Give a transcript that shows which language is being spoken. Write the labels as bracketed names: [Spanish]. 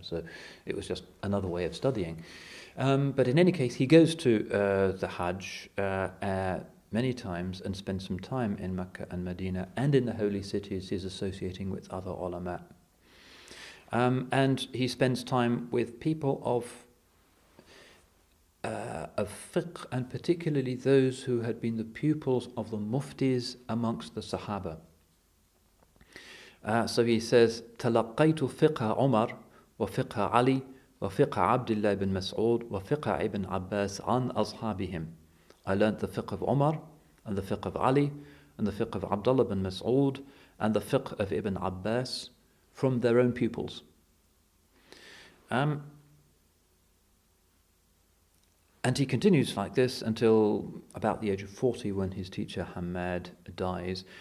[English] So it was just another way of studying. But in any case, he goes to the Hajj many times and spends some time in Mecca and Medina, and in the holy cities he's associating with other ulama. And he spends time with people of fiqh, and particularly those who had been the pupils of the muftis amongst the Sahaba. So he says, [Arabic] تلقيت فقه عمر وفقه علي وفقه عبد الله بن مسعود وفقه ابن عباس عن أصحابهم. [English] I learned the fiqh of Umar and the fiqh of Ali and the fiqh of Abdullah bin Mas'ud and the fiqh of Ibn Abbas from their own pupils. And he continues like this until about the age of 40, when his teacher Hamad dies.